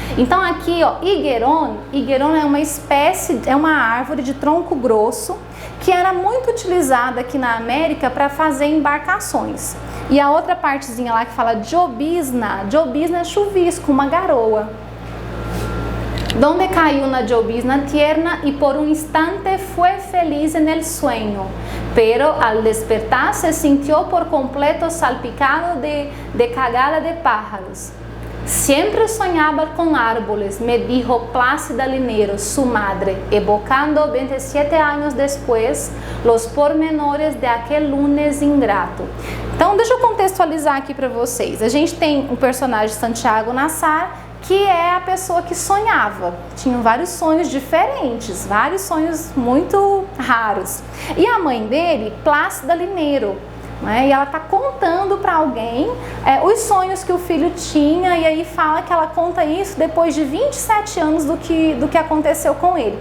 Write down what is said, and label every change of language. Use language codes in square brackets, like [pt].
[pt] Então aqui, ó, higueron é uma espécie, é uma árvore de tronco grosso que era muito utilizada aqui na América para fazer embarcações. E a outra partezinha lá que fala llovizna é chuvisco, uma garoa. [es] Donde cayó una llovizna tierna y por un instante fue feliz en el sueño, pero al despertar se sintió por completo salpicado de cagada de pájaros. Siempre soñaba con árboles, me dijo Plácida Linero, su madre, evocando 27 años después los pormenores de aquel lunes ingrato. [pt] Então, deixa eu contextualizar aqui para vocês. A gente tem o personagem Santiago Nassar, que é a pessoa que sonhava. Tinham vários sonhos diferentes, vários sonhos muito raros. E a mãe dele, Plácida Linero. né? E ela está contando para alguém os sonhos que o filho tinha, e aí fala que ela conta isso depois de 27 anos do que aconteceu com ele.